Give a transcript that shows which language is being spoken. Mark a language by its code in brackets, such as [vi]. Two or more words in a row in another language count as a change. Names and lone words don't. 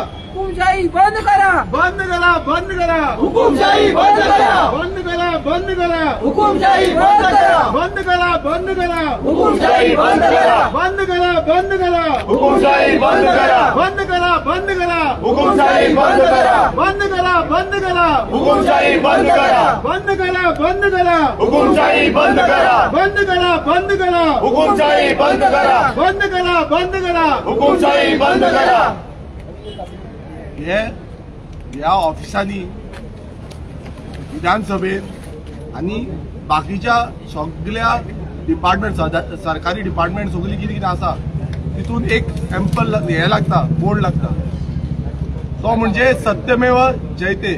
[mr] हुकुमशाही बंद करा, बंद करा, बंद करा, हुकुमशाही बंद करा, बंद करा, बंद करा, हुकुमशाही बंद करा, बंद करा, बंद करा, हुकुमशाही बंद करा, बंद करा, बंद करा, हुकुमशाही बंद करा, बंद करा, बंद करा, हुकुमशाही बंद करा, बंद करा, बंद करा, हुकुमशाही बंद करा, बंद करा, बंद करा, हुकुमशाही बंद करा, बंद करा, बंद करा, हुकुमशाही बंद करा, बंद करा, बंद करा. हुकुमशाही बंद करा. [kok] या ऑफिसांनी विधानसभेत आणि बाकीच्या सगळ्या डिपार्टमेंट सरकारी डिपार्टमेंट सगळी कितें कितें आसा तितून एक सॅम्पल हे लागता, बोर्ड लागता, तो म्हणजे [sa] सत्यमेव जयते.